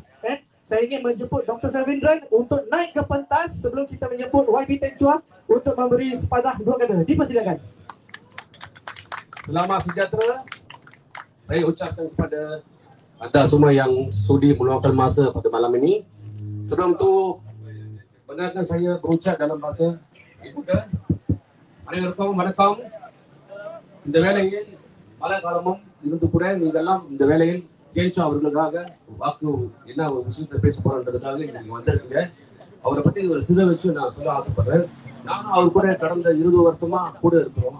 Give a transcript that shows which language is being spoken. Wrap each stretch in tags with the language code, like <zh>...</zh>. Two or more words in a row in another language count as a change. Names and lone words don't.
<ms>Saya ingin menjemput Dr. Selvindran untuk naik ke pentas sebelum kita menjemput YB Teng Chua untuk memberi sepatah dua kata. Dipersilakan. Selamat sejahtera. Saya ucapkan kepada anda semua yang sudi meluangkan masa pada malam ini. Sebelum itu, benarkan saya berucap dalam bahasa Ibuda.</ms> <ta>Vanakkam. இந்த வேளையில் பல காலமும் இருந்து கூட நீங்கெல்லாம் இந்த வேளையில் கேன்சா அவர்களுக்காக வாக்கு என்ன ஒரு விஷயத்தை பேச போறதுக்காக நீங்க வந்திருக்கீங்க. அவரை பத்தி ஒரு சில விஷயம் நான் சொல்ல ஆசைப்படுறேன். நானும் அவர் கூட கடந்த 20 வருஷமா கூட இருக்கிறோம்.</ta>